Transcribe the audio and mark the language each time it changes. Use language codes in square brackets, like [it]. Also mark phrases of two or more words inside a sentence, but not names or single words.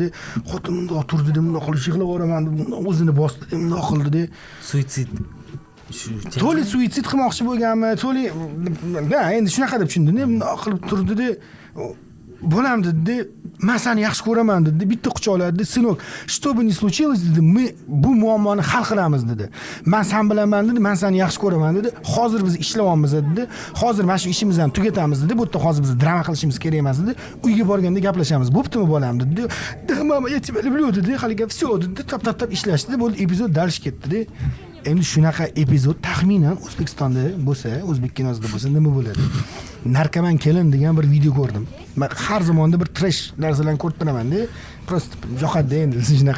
[uz] Xotin bundoq turdi-da, bundoq qilib yig'lab yuboraman deb o'zini bosdi-da, bundoq qildi-da. Suitsid. To'li suitsid qilmoqchi bo'lganmi? To'li, endi shunaqa deb tushundim-da, bundoq qilib turdi-da. Bolam dedi, men seni yaxshi ko'raman dedi, bitta quchoqladi, sinok, [ru] что бы ни случилось [uz] dedi, мы bu muammoni hal qilamiz dedi. Men sen bilaman dedi, men seni yaxshi ko'raman dedi. Hozir biz ishlayapmiz dedi. Hozir mana shu ishimizni ham tugatamiz dedi. Bu yerda hozir biz drama qilishimiz kerak emas dedi. Uyga borganda gaplashamiz. Bo'ptimi bolam dedi. Mama, [ru] я тебя люблю [uz] dedi. Haliga всё dedi. Tap ishlashdi. Bo'ldi, epizod dalish ketdi-da. Endi shunaqa epizod taxminan O'zbekistonda bo'lsa, o'zbek kinosida bo'lsa nima bo'ladi? Narkoman kelin degan bir video ko'rdim. Men har zamonda bir trash narsalarni ko'rib turaman-da. Prosta yoqadi endi shunaqa.